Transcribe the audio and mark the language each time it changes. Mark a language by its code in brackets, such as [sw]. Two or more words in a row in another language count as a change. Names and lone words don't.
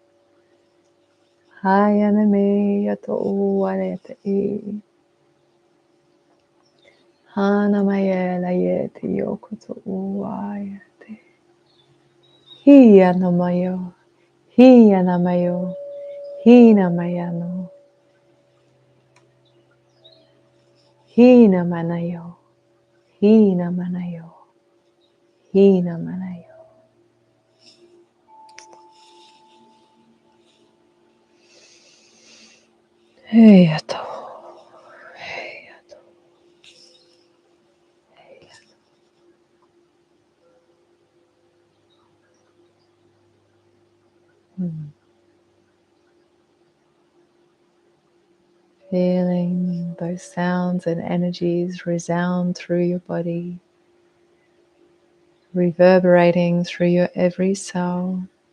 [en] Hayane Mayata Uwayata I Hana Mayela Yete Yokoto Uwayate Hiyana Mayo Hiyana Mayo Hina Mayano Hina Manayo Hina Manayo Hina Manayo. Heyato. Heyato. Heyato. Feeling those sounds and energies resound through your body, reverberating through your every cell,